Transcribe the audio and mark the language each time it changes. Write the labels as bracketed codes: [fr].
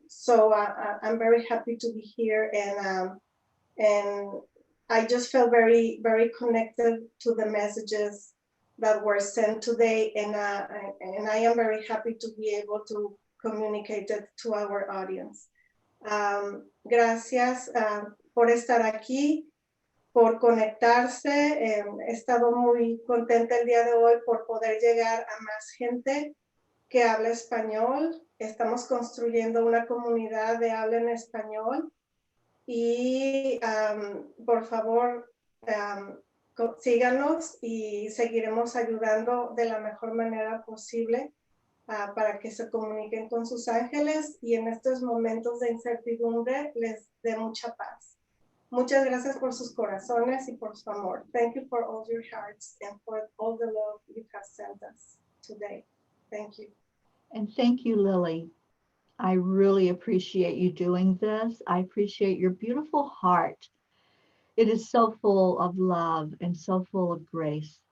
[en] So I'm very happy to be here and I just felt very, very connected to the messages that were sent today, and I am very happy to be able to communicate it to our audience. [es] Gracias por estar aquí, por conectarse. He estado muy contenta el día de hoy por poder llegar a más gente que habla español. Estamos construyendo una comunidad de habla en español. Y por favor, síganos y seguiremos ayudando de la mejor manera posible para que se comuniquen con sus ángeles y en estos momentos de incertidumbre les dé mucha paz. Muchas gracias por sus corazones y por su amor. [en] Thank you for all your hearts and for all the love you have sent us today. Thank you. And thank you, Lily. I really appreciate you doing this. I appreciate your beautiful heart. It is so full of love and so full of grace.